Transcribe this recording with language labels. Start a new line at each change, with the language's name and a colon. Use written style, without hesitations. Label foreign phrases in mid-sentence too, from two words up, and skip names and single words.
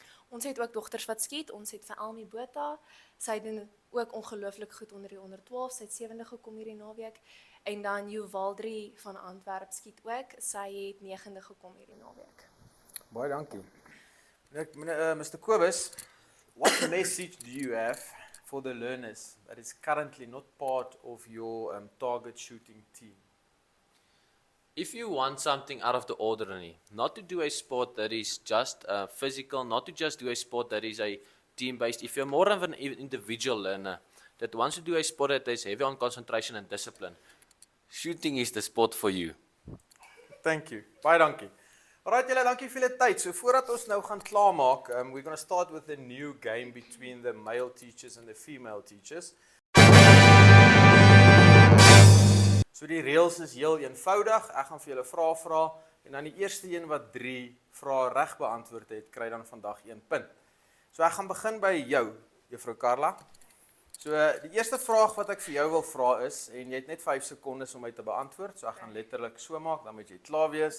Afrikaans: Ons het ook dogters wat skiet. Ons het vir Elmi Botha. Sy doen ook ongelooflik goed onder die onder 12. Sy het 7de gekom hierdie naweek. En dan Juvaldri van Antwerp skiet ook. Sy het 9de gekom hierdie naweek. Baie dankie. Mr. Kobus,
English: what message do you have for the learners that is currently not part of your target shooting team? If you want something out of the ordinary, not to do a sport that is just physical, not to just do a sport that is a team-based, if you're more of an individual learner that wants to do a sport that is heavy on concentration and discipline, shooting is the sport for you. Thank you.
Afrikaans: Baie dankie. Alright julle, dankie vir julle tyd. So voordat ons nou gaan klaarmaak,
English: we're going to start with a new game between the male teachers and the female teachers.
Afrikaans: So die reëls is heel eenvoudig. Ek gaan vir julle vrae vra en dan die eerste een wat 3 vrae reg beantwoord het, kry dan vandag 1 punt. So ek gaan begin by jou, Juffrou Carla. So die eerste vraag wat ek vir jou wil vra is, en jy het net 5 sekondes om my te beantwoord, so ek gaan letterlik so maak, dan moet jy klaar wees.